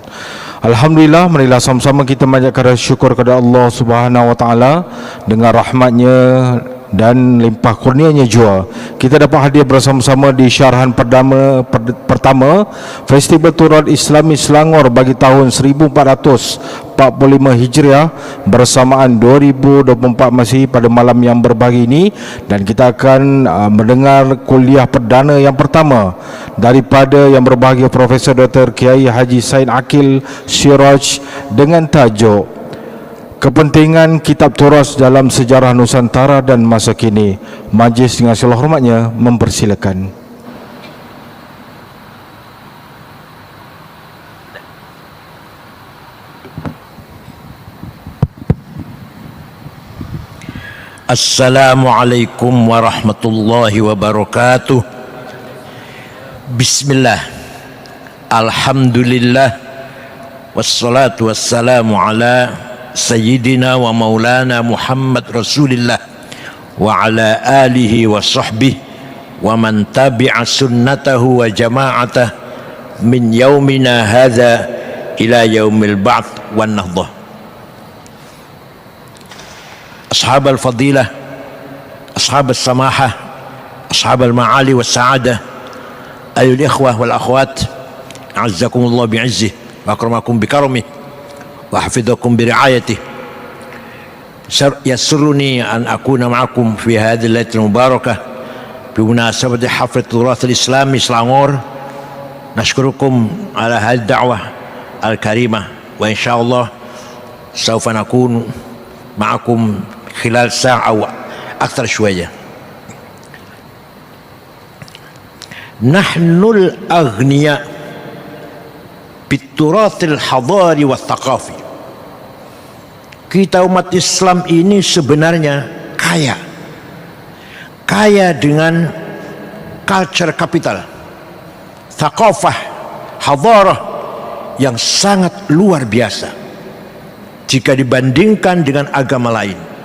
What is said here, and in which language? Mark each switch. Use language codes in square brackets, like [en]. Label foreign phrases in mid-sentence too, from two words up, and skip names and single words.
[ms] Alhamdulillah, marilah sama-sama kita panjatkan syukur kepada Allah [ar] سبحانه وتعالى [ms] dengan rahmatnya dan limpah kurnianya jua kita dapat hadir bersama-sama di syarahan pertama Festival Turut Islami Selangor bagi tahun 1445 Hijriah bersamaan 2024 Masihi pada malam yang berbahagia ini, dan kita akan mendengar kuliah perdana yang pertama daripada yang berbahagia Profesor Dr. Kiai Haji Sain Akil Siraj dengan tajuk Kepentingan Kitab Turas dalam Sejarah Nusantara dan Masa Kini. Majlis dengan segala hormatnya mempersilakan. [ar] السلام عليكم ورحمة الله وبركاته. بسم الله. الحمد لله. والصلاة والسلام على سيدنا ومولانا محمد رسول الله وعلى آله وصحبه ومن تبع سنته وجماعته من يومنا هذا إلى يوم البعث والنهضة. أصحاب الفضيلة، أصحاب السماحة، أصحاب المعالي والسعادة، أيها الإخوة والأخوات، أعزكم الله بعزه وأكرمكم بكرمه وحفظكم برعايته. يسرني أن أكون معكم في هذه الليلة المباركة بمناسبة حفلة تراث الإسلامي سلانجور. نشكركم على هذه الدعوة الكريمة وإن شاء الله سوف نكون معكم خلال ساعة وأكثر شوية. نحن الأغنياء بالتراث الحضاري والثقافي. [ms] Kita umat Islam ini sebenarnya kaya dengan [en] culture capital, [ar] ثقافة، حضارة [ms] yang sangat luar biasa jika dibandingkan dengan agama lain.